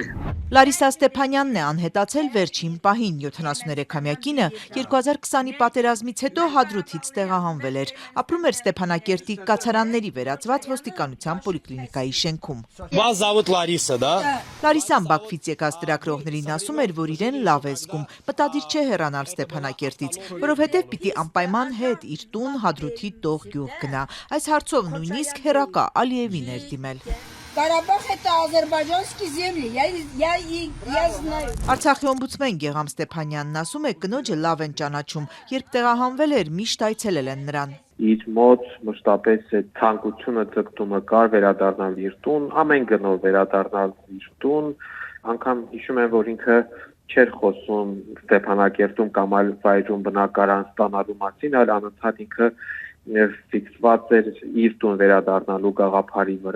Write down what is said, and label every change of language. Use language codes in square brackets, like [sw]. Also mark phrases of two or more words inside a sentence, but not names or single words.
[hy] Լարիսա Ստեփանյանն է անհետացել վերջին պահին, 73-ամյա կինը 2020-ի պատերազմից հետո Հադրութից տեղահանվել էր, ապրում էր Ստեփանակերտի կացարանների վերածված ոստիկանության պոլիկլինիկայի շենքում։ [ru] Вас зовут Лариса, да? [hy] Լարիսան Բաքվից եկած ծրագրողներին ասում էր, որ իրեն լավ է զգում, մտադիր չէ հեռանալ Ստեփանակերտից, որովհետև пիտի անպայման հետ իր տուն Հադրութի տող գյուղ գնա։ Այս հարցով նույնիսկ հեռակա Ալիևին էր դիմել։ [ru] Карабах это азербайджанские земли, я знаю. [hy] Արցախի օմբուդսմեն Գեգամ Ստեփանյանն ասում է, կնոջը լավ են ճանաչում, երբ տեղահանվել էր, միշտ այցելել են նրան։ Իր մոտ մշտապես այդ ցանկությունը ձգտումը կար վերադառնալ իր տուն, ամեն գնով վերադառնալ իր տուն, անգամ հիշում եմ, որ ինքը չէր խոսում Ստեփանակերտում կամ այլ վայրում բնակարան ստանալու մասին, այլ անընդհատ ինքը ֆիքսված էր իր տուն վերադառնալու գաղափարի վրա։